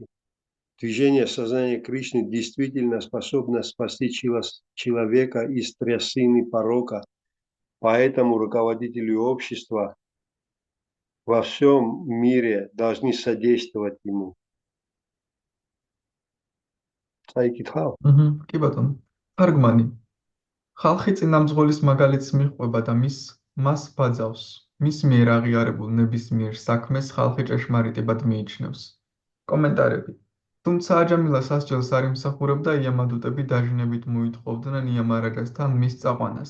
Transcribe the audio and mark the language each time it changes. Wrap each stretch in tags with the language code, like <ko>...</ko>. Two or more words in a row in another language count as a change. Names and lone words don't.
<ru>Движение сознания Кришны действительно способно спасти человека из трясины порока, поэтому руководители общества во всем мире должны содействовать ему. Сайкитхау.</ru> <ka>კი ბატონო. თარგმანი. ხალხი წინამძღოლის მაგალითს მიჰყვება და მას ბაძავს. მის მიერ აღიარებულ ნებისმიერ საქმეს ხალხი ჭეშმარიტებად მიიჩნევს. კომენტარები. თუმცა აჯამილა სასჯელს არ იმსახურებდა, იამადუტები დაჟინებით მოითხოვდნენ იამარაჯასთან მის წაყვანას.</ka>